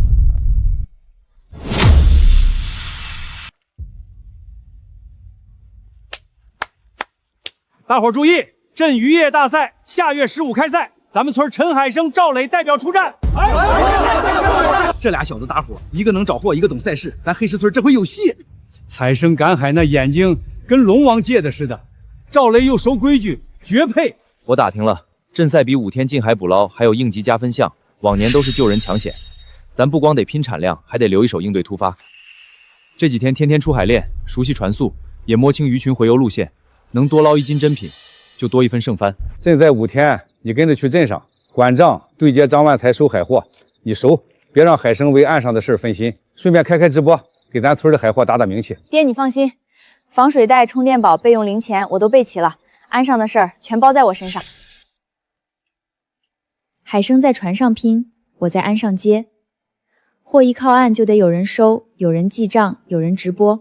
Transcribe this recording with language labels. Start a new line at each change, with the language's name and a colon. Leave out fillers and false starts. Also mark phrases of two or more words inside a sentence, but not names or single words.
Chinese: 大伙注意，鎮漁業大賽下月15開賽，咱們村陳海生、趙磊代表出戰。這倆小子搭夥，一個能找貨，一個懂賽事，咱黑石村這回有戲。海生趕海那眼睛跟龍王借的似的，趙雷又守規矩，絕配。我打聽了，鎮賽比5天近海捕撈還有應急加分項，往年都是救人抢险，咱不光得拼产量，还得留一手应对突发。这几天天天出海练，熟悉船速，也摸清鱼群回游路线，能多捞1斤珍品，就多1分胜翻。朕在5天，你跟着去镇上管账，对接张万才收海货，你熟，别让海生为岸上的事分心，顺便開直播，給咱村的海貨打打名氣。爹，你放心，防水袋、充電寶、備用零錢我都備齊了，岸上的事兒全包在我身上。海生在船上拼，我在岸上接。貨一靠岸就得有人收，有人記賬，有人直播。